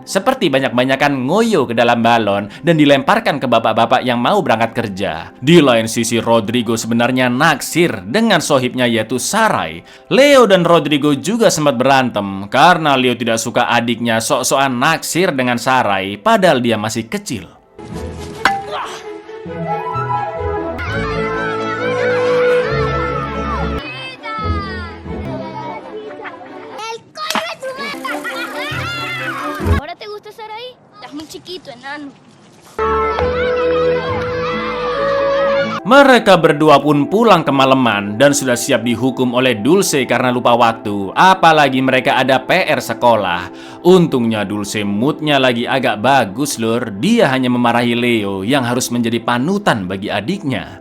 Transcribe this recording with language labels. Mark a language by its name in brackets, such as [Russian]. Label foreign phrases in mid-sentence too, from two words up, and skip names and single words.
[Indonesian] Seperti banyak-banyakan ngoyo ke dalam balon dan dilemparkan ke bapak-bapak yang mau berangkat kerja. Di lain sisi Rodrigo sebenarnya naksir dengan sohibnya yaitu Sarai. Leo dan Rodrigo juga sempat berantem karena Leo tidak suka adiknya sok-sokan naksir dengan Sarai padahal dia masih kecil. [Spanish] ¿Ahora te gusta estar ahí? Estás muy chiquito, enano. [Indonesian] Mereka berdua pun pulang kemalaman dan sudah siap dihukum oleh Dulce karena lupa waktu. Apalagi mereka ada PR sekolah. Untungnya Dulce moodnya lagi agak bagus lur. Dia hanya memarahi Leo yang harus menjadi panutan bagi adiknya.